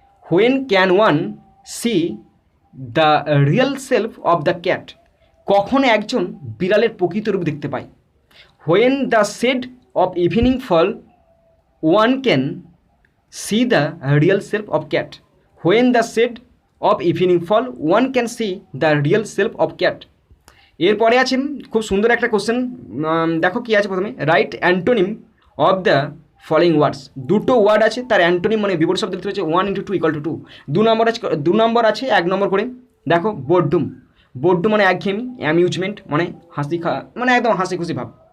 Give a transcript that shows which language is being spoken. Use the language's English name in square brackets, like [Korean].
[English] When can one see the real self of the cat? [Bangla] কখন একজন বিড়ালের প্রকৃত রূপ দেখতে পায়? [English] When the shade of evening fall, one can see the real self of cat. When the shade of evening fall, one can see the real self of cat. [Bangla] এরপরে আছে খুব সুন্দর একটা কোশ্চেন, দেখো কি আছে প্রথমে, [English] Write antonym of the following words. [Bangla] দুটো ওয়ার্ড আছে, তার অ্যান্টোনিম মানে বিপরীত শব্দ লিখতে হচ্ছে 1 × 2 = 2। 2 নম্বর আছে 1 নম্বর করে। দেখো বোর্ডুম মানে একঘেয়েমি, অ্যামিউজমেন্ট মানে হাসি মানে একদম হাসি খুশি ভাব।